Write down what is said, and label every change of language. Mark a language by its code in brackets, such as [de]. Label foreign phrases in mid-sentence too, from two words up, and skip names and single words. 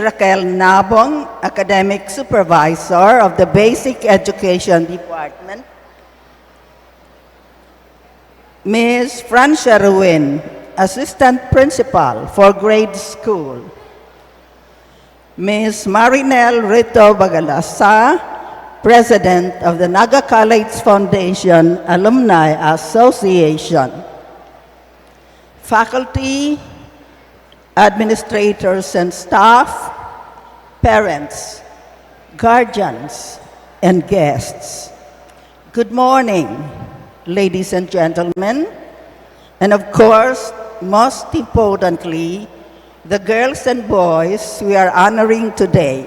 [en] Raquel Nabong, Academic Supervisor of the Basic Education Department, Ms. Francia Ruin, Assistant Principal for Grade School, Ms. Marinel Rito Bagalasa, President of the 𝐍a𝐠a C𝐨l𝐥e𝐠e Foundation Alumni Association, faculty, administrators and staff, parents, guardians, and guests. Good morning, ladies and gentlemen, and of course, most importantly, the girls and boys we are honoring today.